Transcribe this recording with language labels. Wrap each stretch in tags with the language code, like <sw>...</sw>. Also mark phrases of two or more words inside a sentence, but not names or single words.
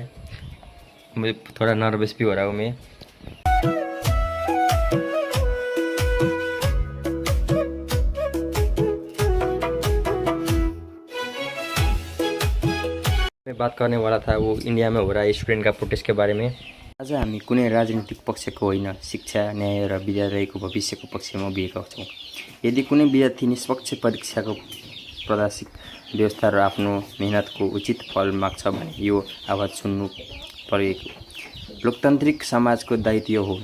<hi>मुझे थोड़ा नर्वस भी हो रहा हूँ मैं। बात करने वाला था वो इंडिया में हो रहा है स्टुडेन्ट का प्रोटेस्ट के बारे में।</hi> <ne>आज हामी कुनै राजनीतिक पक्षको होइन, शिक्षा, न्याय र विद्यालयको भविष्यको पक्षमा उभिएका छौँ। यदि कुनै विद्यार्थी निष्पक्ष परीक्षाको प्रशासनिक व्यवस्था र आफ्नो मेहनतको उचित फल माग्छ भने यो आवाज सुन्नु परेको लोकतान्त्रिक समाजको दायित्व हो।</ne>